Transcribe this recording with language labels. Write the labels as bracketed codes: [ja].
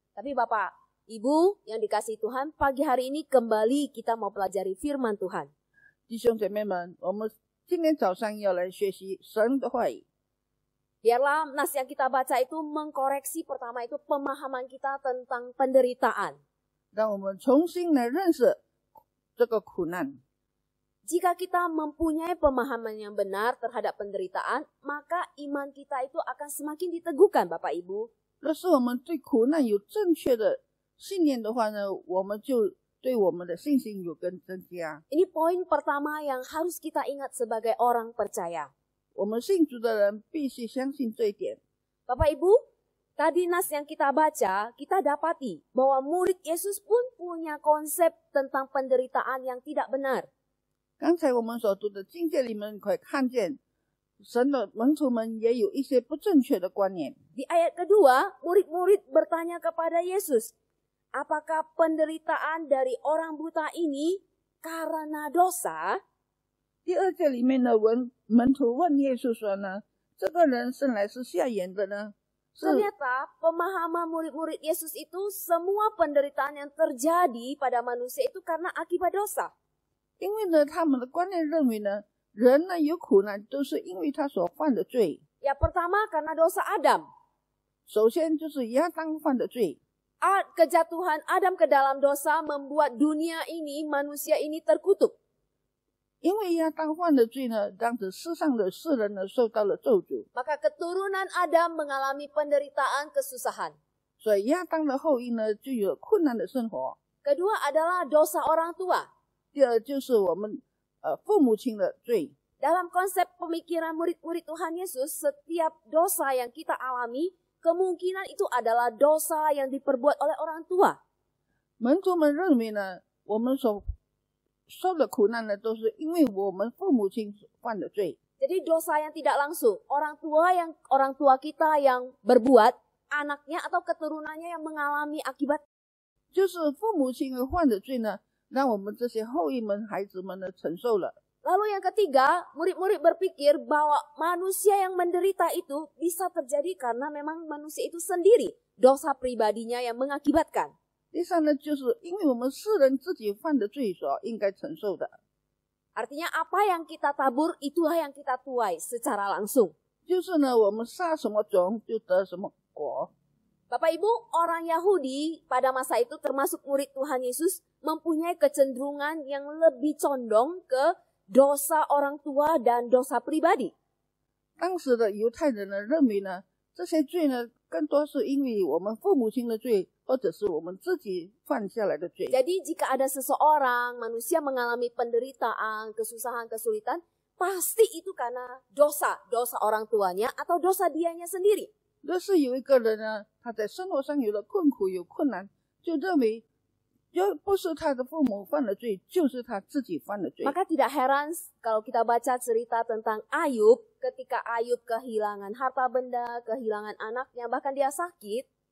[id] Tapi Bapak, Ibu yang dikasihi Tuhan, pagi hari ini kembali kita mau pelajari firman Tuhan. [zh] 弟兄姐妹们，我们今天早上要来学习神的话语。 [id] Biarlah nas yang kita baca itu mengkoreksi pertama itu pemahaman kita tentang penderitaan. [zh] 让我们重新来认识这个苦难。 [id] Jika kita mempunyai pemahaman yang benar terhadap penderitaan, maka iman kita itu akan semakin diteguhkan, Bapak Ibu. [zh] 若是我们对苦难有正确的信念的话呢，我们就对我们的信心有更增加。 [id] Ini poin pertama yang harus kita ingat sebagai orang percaya. [zh] 我们信主的人必须相信这一点。 [id] Bapak Ibu, tadi nas yang kita baca, kita dapati bahwa murid Yesus pun punya konsep tentang penderitaan yang tidak benar. [zh] 刚才我们所读的经节里面可以看见，神的门徒们也有一些不正确的观念。 [id] Di ayat kedua, murid-murid bertanya kepada Yesus, apakah penderitaan dari orang buta ini karena dosa? [zh] 第二节里面的门徒问耶稣说呢，这个人生来是瞎眼的呢？是 [id] Ternyata pemahaman murid-murid Yesus itu semua penderitaan yang terjadi pada manusia itu karena akibat dosa. [zh] 因为呢，他们的观念认为呢，人呢有苦难都是因为他所犯的罪。 [id] Ya pertama karena dosa Adam. [zh] 首先就是亚当犯的罪， [id] Kejatuhan Adam ke dalam dosa membuat dunia ini, manusia ini terkutuk. [zh] 因为亚当犯的罪呢，让这世上的世人呢受到了咒诅， [id] Maka keturunan Adam mengalami penderitaan, kesusahan. [zh] 所以亚当的后裔呢就有困难的生活。 [id] Kedua adalah dosa orang tua. [zh] 第二就是我们父母亲的罪。 [id] Dalam konsep pemikiran murid-murid Tuhan Yesus, setiap dosa yang kita alami, kemungkinan itu adalah dosa yang diperbuat oleh orang tua. [zh] 门徒们认为呢，我们所受的苦难呢，都是因为我们父母亲所犯的罪。 [id] Jadi dosa yang tidak langsung, orang tua kita yang berbuat, anaknya atau keturunannya yang mengalami akibat. [zh] 就是父母亲犯的罪呢，让我们这些后裔们、孩子们呢承受了。 [id] Lalu yang ketiga, murid-murid berpikir bahwa manusia yang menderita itu bisa terjadi karena memang manusia itu sendiri, dosa pribadinya yang mengakibatkan. [zh] 第三呢，就是因为我们世人自己犯的罪所应该承受的， [id] Artinya apa yang kita tabur, itulah yang kita tuai secara langsung. [zh] 就是呢，我们撒什么种就得什么果。 [id] Bapak Ibu, orang Yahudi pada masa itu termasuk murid Tuhan Yesus mempunyai kecenderungan yang lebih condong ke dosa orang tua dan dosa pribadi. [zh] 当时的犹太人呢，认为呢，这些罪呢，更多是因为我们父母亲的罪，或者是我们自己犯下来的罪。 [id] Jadi jika ada seseorang, manusia mengalami penderitaan, kesusahan, kesulitan, pasti itu karena dosa orang tuanya atau dosa dianya sendiri. [zh] 若是有一个人呢，他在生活上有了困苦、有困难，就认为，就不是他的父母犯了罪，就是他自己犯了罪。 [id] Maka tidak heran kalau kita baca cerita tentang Ayub, ketika Ayub kehilangan harta benda, kehilangan anaknya, bahkan dia sakit.